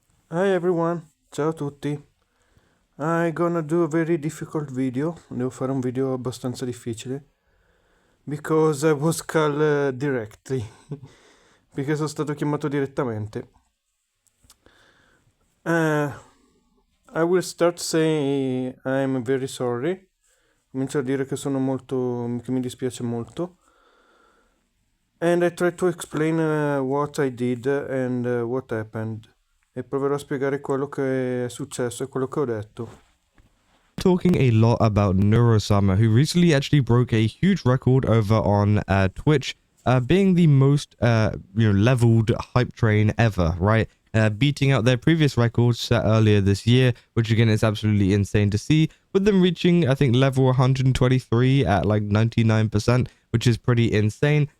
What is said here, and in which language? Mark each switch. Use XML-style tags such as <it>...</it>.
<en>Hi everyone,</en> <it>ciao a tutti.</it> <en>I'm gonna do a very difficult video.</en> <it>Devo fare un video abbastanza difficile.</it> <en>Because I was called directly.</en> <it>Perché sono stato chiamato direttamente.</it> <en>I will start saying I'm very sorry.</en> <it>Comincio a dire che che mi dispiace molto.</it> <en>And I try to explain what I did and what happened.</en> <it>E proverò a spiegare quello che è successo e quello che ho detto.</it> <en>Talking a lot about Neurosummer, who recently actually broke a huge record over on Twitch, being the most leveled hype train ever, right? Beating out their previous records set earlier this year, which again is absolutely insane to see, with them reaching, I think, level 123 at like 99%, which is pretty insane.</en>